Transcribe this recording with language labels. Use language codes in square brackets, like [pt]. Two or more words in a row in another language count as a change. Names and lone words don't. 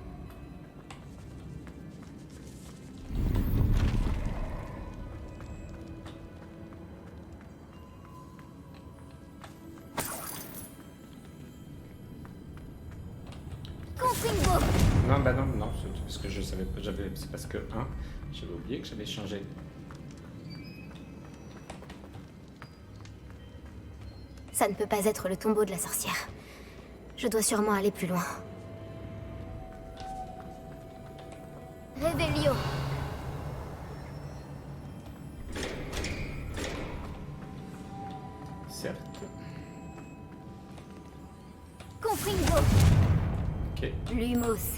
[fr] Non, bah non, non, c'est parce que je savais pas, c'est parce que, j'avais oublié que j'avais changé. Ça ne peut pas être le tombeau de la sorcière. Je dois sûrement aller plus loin. Revelio. Certes. Confringo. Ok, Lumos.